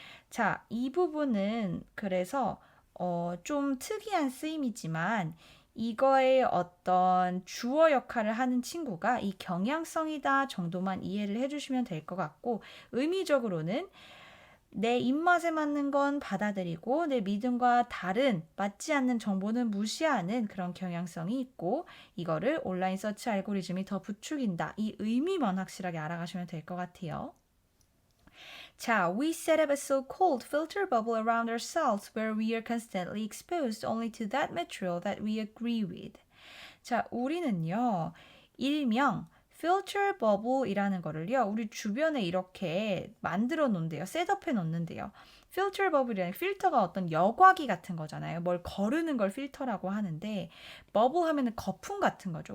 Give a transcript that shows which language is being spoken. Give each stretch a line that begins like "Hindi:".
Korean: 자, 이 부분은 그래서 좀 특이한 쓰임이지만 이거의 어떤 주어 역할을 하는 친구가 이 경향성이다 정도만 이해를 해주시면 될 것 같고 의미적으로는 내 입맛에 맞는 건 받아들이고 내 믿음과 다른 맞지 않는 정보는 무시하는 그런 경향성이 있고 이거를 온라인 서치 알고리즘이 더 부추긴다. 이 의미만 확실하게 알아가시면 될 것 같아요.
English: 자, we set up a so-called filter bubble around ourselves where we are constantly exposed only to that material that we agree with.
Korean: 자, 우리는요, 일명 filter bubble이라는 거를요, 우리 주변에 이렇게 만들어 놓는데요, 셋업해 놓는데요. filter bubble이라는 필터가 어떤 여과기 같은 거잖아요. 뭘 거르는 걸 필터라고 하는데, bubble 하면은 거품 같은 거죠.